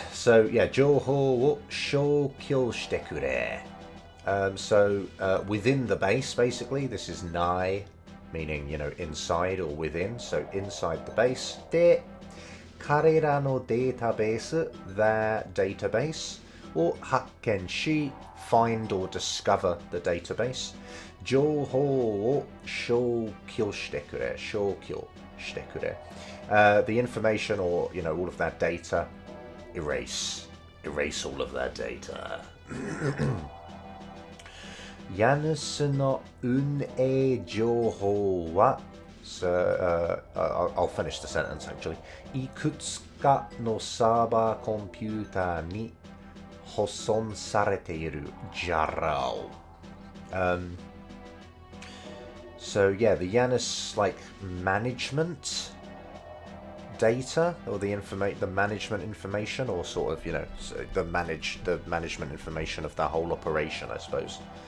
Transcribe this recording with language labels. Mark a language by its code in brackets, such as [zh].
[en] So, yeah, [ja] 情報を消去してくれ. [en] So, within the base, basically, this is nai, meaning, you know, inside or within. So, inside the base. [ja] で、彼らのデータベース, [en] their database, [ja] を発見し, [en] find or discover the database. [ja] 情報を消去してくれ. 消去してくれ. [en] The information or, you know, all of that data, erase all of that data. [ja] 家主の運営情報は [en] So, I'll finish the sentence actually. [ja] いくつかのサーバーコンピューターに保存されているじゃろう. [en] So yeah, the Janus like management data or the management information, or sort of, you know, the management information of the whole operation, I suppose.